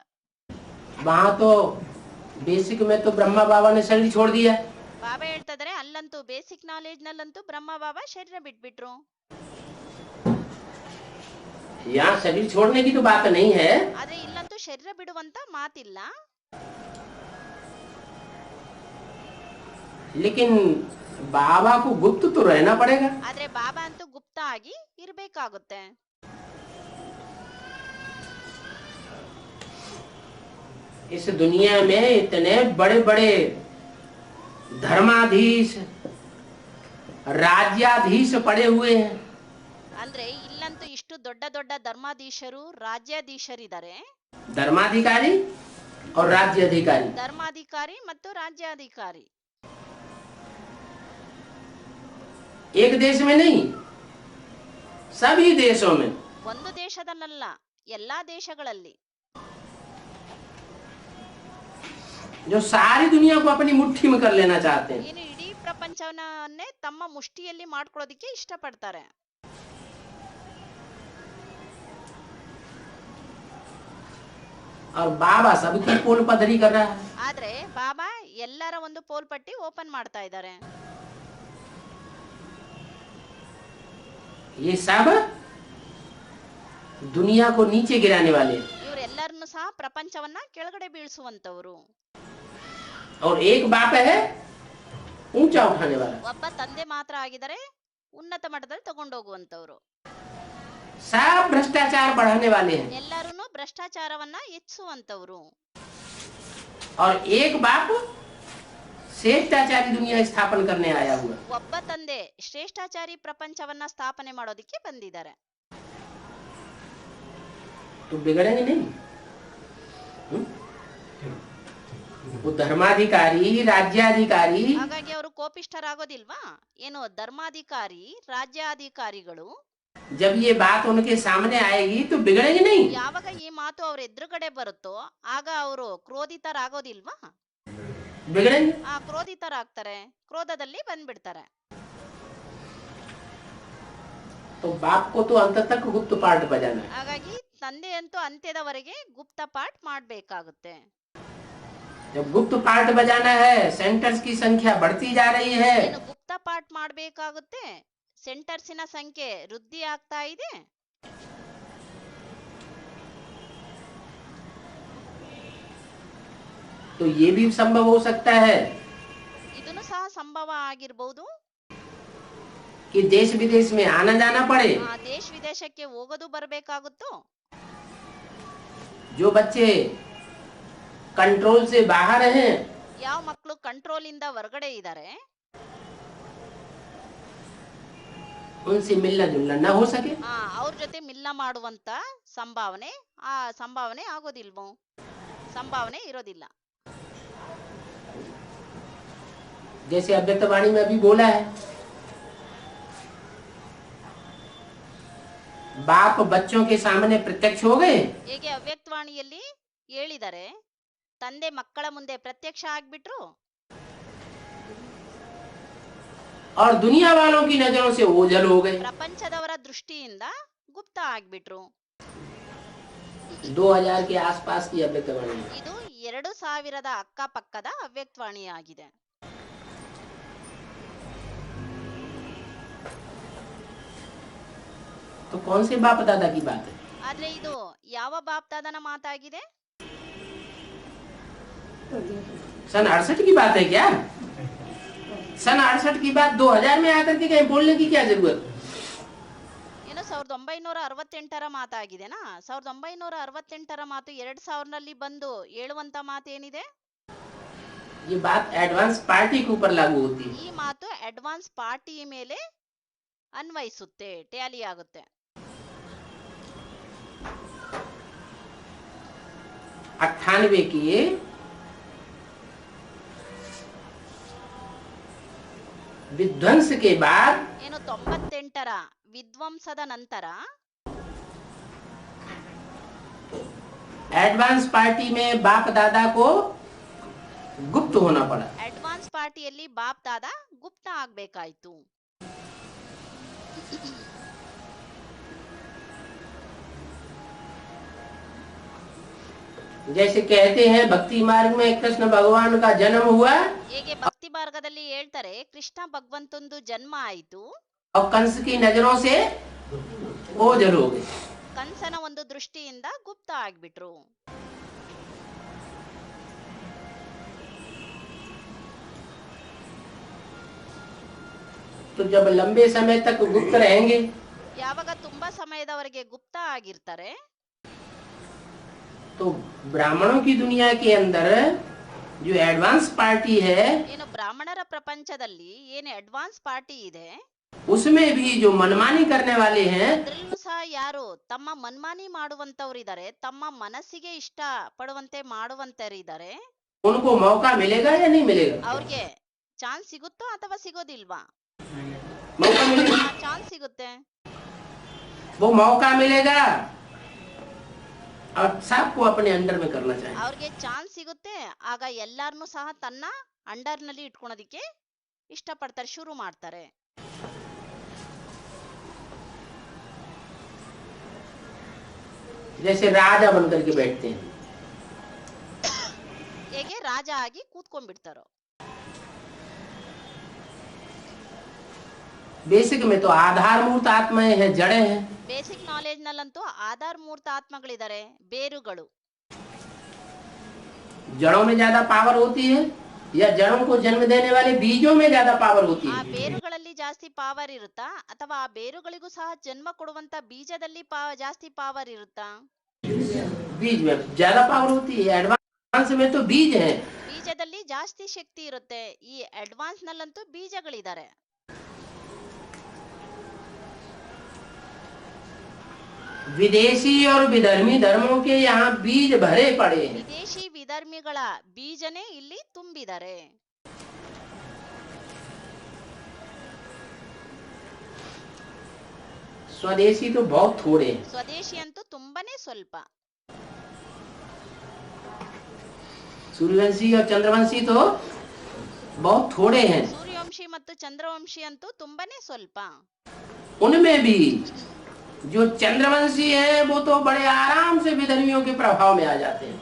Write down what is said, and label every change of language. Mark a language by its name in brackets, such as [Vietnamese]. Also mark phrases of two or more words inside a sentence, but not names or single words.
[Hindi] वहाँ तो बेसिक में तो ब्रह्मा बाबा ने शरीर छोड़ दिया। [Kannada] ಬಾಬಾ ಹೇಳ್ತಾ ಇದಾರೆ, ಅಲ್ಲಂತೂ [English] basic knowledge [Kannada] ನಲ್ಲಂತೂ ಬ್ರಹ್ಮ ಬಾಬಾ ಶರೀರ ಬಿಟ್ಬಿಟ್ರು. [Hindi] यहाँ शरीर छोड़ने की तो बात नहीं है, [Kannada] ಆದ್ರೆ ಇಲ್ಲಂತೂ ಶರೀರ ಬಿಡುವಂತ ಮಾತಿಲ್ಲ. [Hindi] लेकिन बाबा को गुप्त तो रहना पड़ेगा। [Kannada] ಆದ್ರೆ ಬಾಬಾ ಅಂತೂ ಗುಪ್ತ ಆಗಿ ಇರ್ಬೇಕಾಗುತ್ತೆ. [Hindi] इस दुनिया में इतने बड़े बड़े धर्माधीश, राज्याधीश पड़े हुए हैं। [Kannada] ಅಂದ್ರೆ ಇಲ್ಲಂತೂ ಇಷ್ಟು ದೊಡ್ಡ ದೊಡ್ಡ ಧರ್ಮಾಧೀಶರು, ರಾಜ್ಯಾಧೀಶರಿದ್ದಾರೆ. [Hindi] धर्माधिकारी और राज्य अधिकारी [Kannada] ಧರ್ಮಾಧಿಕಾರಿ ಮತ್ತು ರಾಜ್ಯಾಧಿಕಾರಿ [Hindi] एक देश में नहीं, सभी देशों में। [Kannada] ಒಂದು ದೇಶದಲ್ಲ, ಎಲ್ಲಾ ದೇಶಗಳಲ್ಲಿ. [Hindi] जो सारी दुनिया को अपनी मुट्ठी में कर लेना चाहते हैं। [Kannada] ಏನು ಇಡೀ ಪ್ರಪಂಚವನ್ನೇ ತಮ್ಮ ಮುಷ್ಟಿಯಲ್ಲಿ ಮಾಡ್ಕೊಳ್ಳೋದಿಕ್ಕೆ ಇಷ್ಟಪಡ್ತಾರೆ. [Hindi] और बाबा सबकी पोल पधरी कर रहा है। [Kannada] ಆದ್ರೆ ಬಾಬಾ ಎಲ್ಲರ ಒಂದು ಪೋಲ್ಪಟ್ಟಿ ಓಪನ್ ಮಾಡ್ತಾ ಇದ್ದಾರೆ. [Hindi] ये सब दुनिया को नीचे गिराने वाले हैं। [Kannada] ಇವರೆಲ್ಲರನ್ನು ಸಹ ಪ್ರಪಂಚವನ್ನ ಕೆಳಗಡೆ ಬೀಳಿಸುವಂತವರು. [Hindi] और एक बाप है ऊंचा उठाने वाला। [Kannada] ಒಬ್ಬ ತಂದೆ ಮಾತ್ರ ಆಗಿದ್ದಾರೆ ಉನ್ನತ ಮಟ್ಟದಲ್ಲಿ ತಗೊಂಡೋಗುವಂತವರು. [Hindi] सब भ्रष्टाचार बढ़ाने वाले हैं। [Kannada] ಎಲ್ಲರೂ ಭ್ರಷ್ಟಾಚಾರವನ್ನ ಹೆಚ್ಚಿಸುವಂತವರು. [Hindi] और एक बाप श्रेष्ठाचारी दुनिया स्थापन करने आया हुआ। ಒಬ್ಬ ತಂದೆ ಶ್ರೇಷ್ಠಾಚಾರಿ ಪ್ರಪಂಚವನ್ನ ಸ್ಥಾಪನೆ ಮಾಡೋದಿಕ್ಕೆ ಬಂದಿದ್ದಾರೆ. तो बिगड़ेंगे नहीं। वो धर्माधिकारी, राज्याधिकारी, [Kannada] ಹಾಗಾಗಿ ಅವರು ಕೋಪಿಷ್ಠರಾಗೋದಿಲ್ವಾ? ಏನು ಧರ್ಮಾಧಿಕಾರಿ, ರಾಜ್ಯಾಧಿಕಾರಿಗಳು [Hindi] जब ये बात उनके सामने आएगी तो बिगड़ेंगे नहीं। [Kannada] ಯಾವಾಗ ಈ ಮಾತು ಅವ್ರ ಎದುರುಗಡೆ ಬರುತ್ತೋ ಆಗ ಅವರು ಕ್ರೋಧಿತರಾಗೋದಿಲ್ವಾ? [Hindi] बिगड़ेंगे। [Kannada] ಕ್ರೋಧಿತರಾಗ್ತಾರೆ, ಕ್ರೋಧದಲ್ಲಿ ಬಂದ್ಬಿಡ್ತಾರೆ. [Hindi] तो बाप को तो अंत तक गुप्त पाठ बजाना है। [Kannada] ಹಾಗಾಗಿ ತಂದೆ ಅಂತೂ ಅಂತ್ಯದವರೆಗೆ ಗುಪ್ತ ಪಾಠ ಮಾಡ್ಬೇಕಾಗುತ್ತೆ. [Hindi] जब गुप्त पाठ बजाना है, सेंटर्स की संख्या बढ़ती जा रही है। [Kannada] ಏನು ಗುಪ್ತ ಪಾಠ ಮಾಡ್ಬೇಕಾಗುತ್ತೆ, ಸೆಂಟರ್ಸಿನ ಸಂಖ್ಯೆ ವೃದ್ಧಿ ಆಗ್ತಾ ಇದೆ. [Hindi] तो ये भी संभव हो सकता है [Kannada] ಇದನ್ನು ಸಹ ಸಂಭವ ಆಗಿರಬಹುದು. [Hindi] कि देश विदेश में आना जाना पड़े। [Kannada] ದೇಶ ವಿದೇಶಕ್ಕೆ ಹೋಗೋದು ಬರಬೇಕಾಗುತ್ತೋ. [Hindi] जो बच्चे कंट्रोल से बाहर हैं, [Kannada] ಯಾವ ಮಕ್ಕಳು ಕಂಟ್ರೋಲ್ ಇಂದ ಹೊರಗಡೆ ಇದ್ದಾರೆ [Hindi] उनसे मिलना जुलना न हो सके। [Kannada] ಅವ್ರ ಜೊತೆ ಮಿಲ್ಲ ಮಾಡುವಂತ ಸಂಭಾವನೆ ಆಗೋದಿಲ್ವೋ? ಸಂಭಾವನೆ ಇರೋದಿಲ್ಲ. [Hindi] जैसे अव्यक्तवाणी में अभी बोला है, बाप बच्चों के सामने प्रत्यक्ष हो गए [Kannada] ಹೇಗೆ ಅವ್ಯಕ್ತವಾಣಿಯಲ್ಲಿ ಹೇಳಿದರೆ ತಂದೆ ಮಕ್ಕಳ ಮುಂದೆ ಪ್ರತ್ಯಕ್ಷ ಆಗ್ಬಿಟ್ರು, [Hindi] और दुनिया वालों की नजरों से ओझल हो गए। [Kannada] ಪ್ರಪಂಚದವರ ದೃಷ್ಟಿಯಿಂದ ಗುಪ್ತ ಆಗ್ಬಿಟ್ರು. [Hindi] 2000 के आसपास की अव्यक्तवाणी है। [Kannada] ಇದು 2000 ಅಕ್ಕಪಕ್ಕದ ಅವ್ಯಕ್ತವಾಣಿಯಾಗಿದೆ. [Hindi] तो कौन से बाप दादा की बात है? [Kannada] ಆದ್ರೆ ಇದು ಯಾವ ಬಾಪ್ದಾದನ ಮಾತಾಗಿದೆ? [Hindi] सन 68 की बात है क्या? सन 68 की बात 2000 में आकर के कहीं बोलने की क्या जरूरत? [Kannada] ಏನು 1968ರ ಮಾತಾಗಿದೆನಾ? 1968ರ ಮಾತು 2000ರಲ್ಲಿ ಬಂದು ಹೇಳುವಂತ ಮಾತೇನಿದೆ? [Hindi] ये बात [English] advance party [Hindi] के ऊपर लागू होती है। [Kannada] ಈ ಮಾತು [English] advance party [Kannada] ಮೇಲೆ ಅನ್ವಯಿಸುತ್ತೆ, ಟ್ಯಾಲಿ ಆಗುತ್ತೆ. [Hindi] 98 की विध्वंस के बाद [Kannada] ಏನು 98ರ ವಿಧ್ವಂಸದ ನಂತರ [Hindi] एडवांस पार्टी में बाप दादा को गुप्त होना पड़ा। [Kannada] ಅಡ್ವಾನ್ಸ್ ಪಾರ್ಟಿಯಲ್ಲಿ ಬಾಪ್ ದಾದ ಗುಪ್ತ ಆಗ್ಬೇಕಾಯ್ತು. [Hindi] जैसे कहते हैं भक्ति मार्ग में कृष्ण भगवान का जन्म हुआ [Kannada] ಹೇಗೆ ಭಕ್ತಿ ಮಾರ್ಗದಲ್ಲಿ ಹೇಳ್ತಾರೆ ಕೃಷ್ಣ ಭಗವಂತಂದು ಜನ್ಮ ಆಯಿತು, [Hindi] और कंस की नजरों से ओझल हो गए। [Kannada] ಕಂಸನ ಒಂದು ದೃಷ್ಟಿಯಿಂದ ಗುಪ್ತ ಆಗ್ಬಿಟ್ರು. [Hindi] तो जब लंबे समय तक गुप्त रहेंगे [Kannada] ಯಾವಾಗ ತುಂಬಾ ಸಮಯದವರೆಗೆ ಗುಪ್ತ ಆಗಿರ್ತಾರೆ, [Hindi] तो ब्राह्मणों की दुनिया के अंदर जो [English] advance party [Hindi] है [Kannada] ಏನು ಬ್ರಾಹ್ಮಣರ ಪ್ರಪಂಚದಲ್ಲಿ ಏನು [English] advance party [Kannada] ಇದೆ, [Hindi] उसमें भी जो मनमानी करने वाले हैं [Kannada] ಅದ್ರಲ್ಲೂ ಸಹ ಯಾರು ತಮ್ಮ ಮನ್ಮಾನಿ ಮಾಡುವಂತವ್ರಿದ್ದಾರೆ, ತಮ್ಮ ಮನಸ್ಸಿಗೆ ಇಷ್ಟ ಪಡುವಂತೆ ಮಾಡುವಂತರಿದ್ದಾರೆ, [Hindi] उनको मौका मिलेगा या नहीं मिलेगा? [Kannada] ಅವ್ರಿಗೆ ಚಾನ್ಸ್ ಸಿಗುತ್ತೋ ಅಥವಾ ಸಿಗೋದಿಲ್ವಾ? [Hindi] मौका मिलेगा। [Kannada] ಚಾನ್ಸ್ ಸಿಗುತ್ತೆ. [Hindi] वो मौका मिलेगा और सबको अपने अंडर में करना चाहिए। [Kannada] ಅವ್ರಿಗೆ ಚಾನ್ಸ್ ಸಿಗುತ್ತೆ, ಆಗ ಎಲ್ಲಾರನ್ನೂ ಸಹ ತನ್ನ ಅಂಡರ್ ನಲ್ಲಿ ಇಟ್ಕೊಳೋದಿಕ್ಕೆ ಇಷ್ಟಪಡ್ತಾರೆ, ಶುರು ಮಾಡ್ತಾರೆ. [Hindi] जैसे राजा बन करके बैठते हैं, [Kannada] ಹೇಗೆ ರಾಜ ಆಗಿ ಕೂತ್ಕೊಂಡ್ಬಿಡ್ತಾರೋ. [Hindi] बेसिक में तो आधार मूर्त आत्माएं हैं, जड़ें हैं। [English] basic knowledge [Kannada] ನಲ್ಲಂತೂ ಆಧಾರ ಮೂರ್ತ ಆತ್ಮಗಳಿದ್ದಾರೆ, ಬೇರುಗಳು. [Hindi] जड़ों में ज्यादा पावर होती है या जड़ों को जन्म देने वाले बीजों में ज्यादा पावर होती [Kannada] ಆ [Hindi] है? [Kannada] ಬೇರುಗಳಲ್ಲಿ ಜಾಸ್ತಿ ಪಾವರ್ ಇರುತ್ತಾ ಅಥವಾ ಆ ಬೇರುಗಳಿಗೂ ಸಹ ಜನ್ಮ ಕೊಡುವಂತ ಬೀಜದಲ್ಲಿ ಜಾಸ್ತಿ ಪಾವರ್ ಇರುತ್ತಾ? [Hindi] बीज में ज्यादा पावर होती है। एडवांस में तो बीज है। [Kannada] ಬೀಜದಲ್ಲಿ ಜಾಸ್ತಿ ಶಕ್ತಿ ಇರುತ್ತೆ, ಈ ಅಡ್ವಾನ್ಸ್ ನಲ್ಲಂತೂ ಬೀಜಗಳಿದ್ದಾರೆ. [Hindi] विदेशी और विधर्मी धर्मों के यहाँ बीज भरे पड़े हैं। [Kannada] ವಿದೇಶಿ ವಿಧರ್ಮಿಗಳ ಬೀಜನೇ ಇಲ್ಲಿ ತುಂಬಿದ್ದಾರೆ. [Hindi] स्वदेशी तो बहुत थोड़े हैं। [Kannada] ಸ್ವದೇಶಿ ಅಂತೂ ತುಂಬಾನೇ ಸ್ವಲ್ಪ. [Hindi] सूर्यवंशी और चंद्रवंशी तो बहुत थोड़े हैं। [Kannada] ಸೂರ್ಯವಂಶಿ ಮತ್ತು ಚಂದ್ರವಂಶಿ ಅಂತೂ ತುಂಬಾನೇ ಸ್ವಲ್ಪ. [Hindi] उनमें भी जो चंद्रवंशी हैं वो तो बड़े आराम से विधर्मियों के प्रभाव में आ जाते हैं।